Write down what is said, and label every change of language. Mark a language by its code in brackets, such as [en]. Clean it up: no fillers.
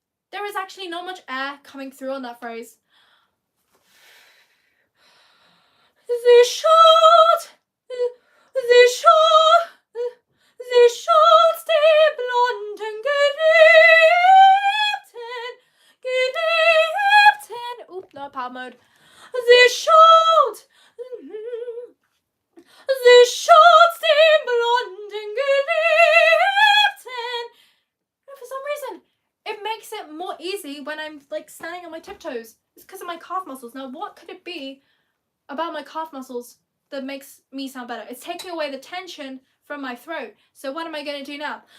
[en] There is actually not much air coming through on that phrase. [de] Sie schaut den blonden Geliebten. Oop, [en] not power mode. [de] Sie schaut den blonden Geliebten. [en] For some reason, it makes it more easy when I'm like standing on my tiptoes. It's because of my calf muscles. Now, what could it be about my calf muscles that makes me sound better? It's taking away the tension from my throat. So what am I going to do now?